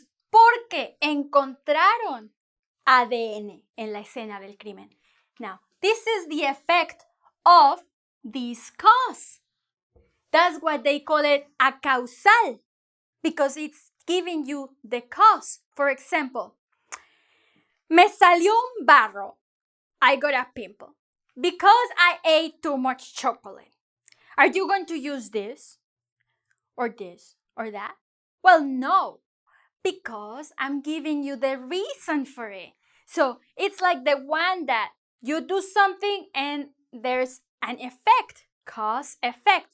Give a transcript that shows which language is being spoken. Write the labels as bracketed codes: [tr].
[es] Porque encontraron ADN en la escena del crimen. [en] Now, this is the effect of this cause. That's what they call it a causal, because it's giving you the cause. For example, [es] me salió un barro. [en] I got a pimple because I ate too much chocolate. Are you going to use this or that? Well, no, because I'm giving you the reason for it. So it's like the one that you do something and there's an effect, cause, effect.